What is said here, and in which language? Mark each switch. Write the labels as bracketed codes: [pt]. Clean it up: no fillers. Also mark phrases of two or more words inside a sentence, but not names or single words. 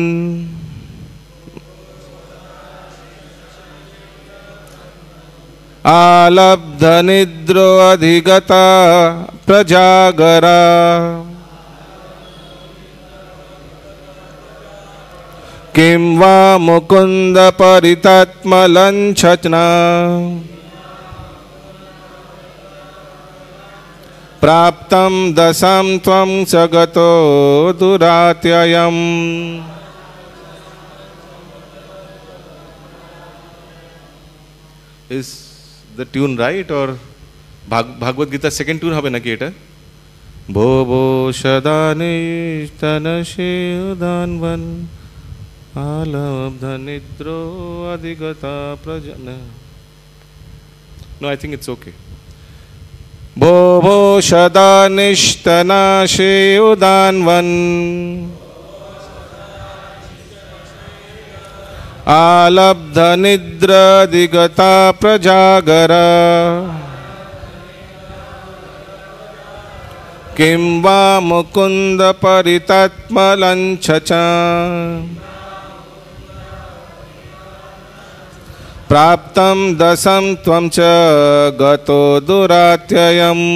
[sa] আলব্ধ নিদ্রো অধিগতা প্রজাগরা কিং বা মুকুন্দ পরিতত্মলঞ্ছনা প্রাপ্তম দশম ত্বং সগতো দুরাত্যয়ম। [en] Is the tune right or Bhagavad Gita second tune [bn] হবে নাকি এটা? [sa] ভো ভো সদা নিস্তনশে উদানবন আলব্ধ নিদ্রো অধিগতা প্রজন। [en] No, I think it's okay. [sa] ভো ভো সদা নিস্তনাশে উদানবন আলব্ধ নিদ্রা দিগতা প্রজাগরা কিং বা মুকুন্দ পরিতত্মলঞ্ছনা প্রাপ্তম দশম ত্বং চ গতো দুরাত্যয়ম।